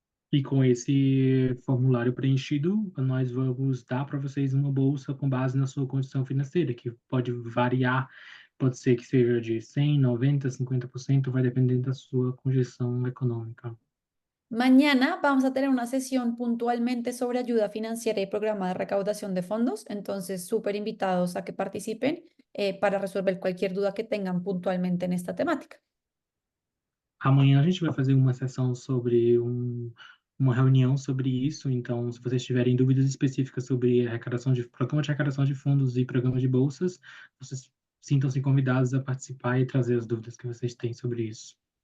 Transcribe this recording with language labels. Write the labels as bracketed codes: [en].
[pt] E com esse formulário preenchido, nós vamos dar para vocês uma bolsa com base na sua condição financeira, que pode variar, pode ser que seja de 100, 90, 50%, vai depender da sua condição econômica. [es] Mañana vamos a tener una sesión puntualmente sobre ayuda financiera y programa de recaudación de fondos, entonces súper invitados a que participen para resolver cualquier duda que tengan puntualmente en esta temática. [pt] Amanhã a gente vai fazer uma sessão sobre uma reunião sobre isso, então se vocês tiverem dúvidas específicas sobre programa de arrecadação de fundos e programa de bolsas, vocês sintam-se convidados a participar e trazer as dúvidas que vocês têm sobre isso.